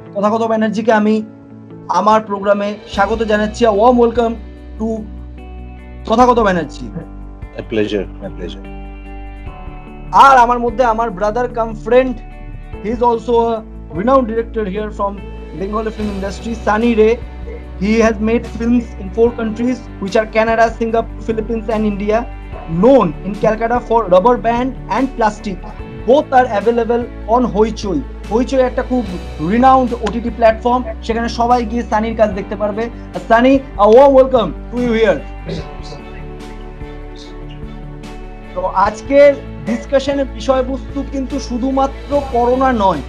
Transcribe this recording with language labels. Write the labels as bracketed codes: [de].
[bn] তথাগত ব্যানার্জিকে আমি আমার প্রোগ্রামে স্বাগত জানাচ্ছি। [en] Warm welcome to Tathagata Banerjee. My pleasure. [bn] আর আমার মধ্যে আমার [en] Brother cum friend, he is also a renowned director here from Bengali film industry, Sunny Ray. He has made films in 4 countries, which are Canada, Singapore, Philippines and India. Known in Calcutta for Rubber Band and Plastic. Both are available on Hoichoi. [bn] Hoichoi একটা খুব renowned OTT platform, সেখানে সবাই গিয়ে সানির কাজ দেখতে পারবে। [en] Sunny, a warm welcome to you here. [bn] তো আজকের ডিসকাশনের বিষয়বস্তু কিন্তু শুধুমাত্র করোনা নয়।